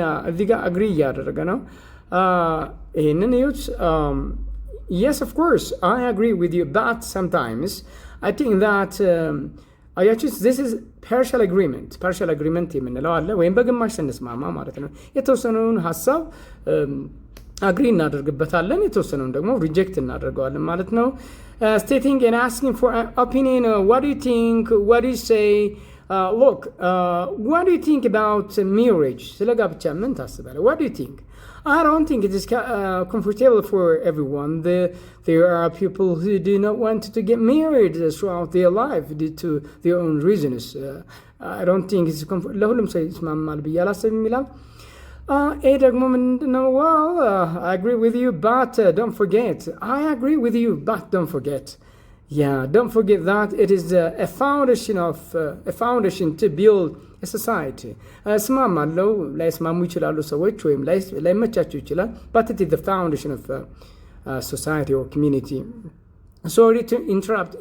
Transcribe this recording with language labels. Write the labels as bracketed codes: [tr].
[am] እዚጋ አግሪ እያደረገ ነው። ይህንን እዩት። [en] yes of course I agree with you but sometimes I think that [am] አያችሁት [en] this is partial agreement [am] የምንለው አለ፣ ወይም በግማሽ ስንስማማ ማለት ነው። [en] የተወሰነውን ሀሳብ አግሪ እናደርግበታለን፣ የተወሰነውን ደግሞ ሪጀክት እናደርገዋለን ማለት ነው። stating and asking for an opinion, what do you think, what do you say, look, what do you think about marriage? [am] ስለ ጋብቻ ምን ታስባለህ? [en] what do you think? I don't think it is comfortable for everyone. There are people who do not want to get married throughout their life due to their own reasons. I don't think it's [am] ለሁሉም ሰው ይስማማል ብዬ አላስብም ይላል። ይህ ደግሞ ምንድነው? [en] well I agree with you but don't forget. I agree with you but don't forget. Yeah, don't forget that it is a foundation to build a society. [am] እስማማለሁ፣ ላይስማሙ ይችላሉ ሰዎች ወይም ላይመቻቸው ይችላል, [en] but it is the foundation of society or community. Sorry to interrupt.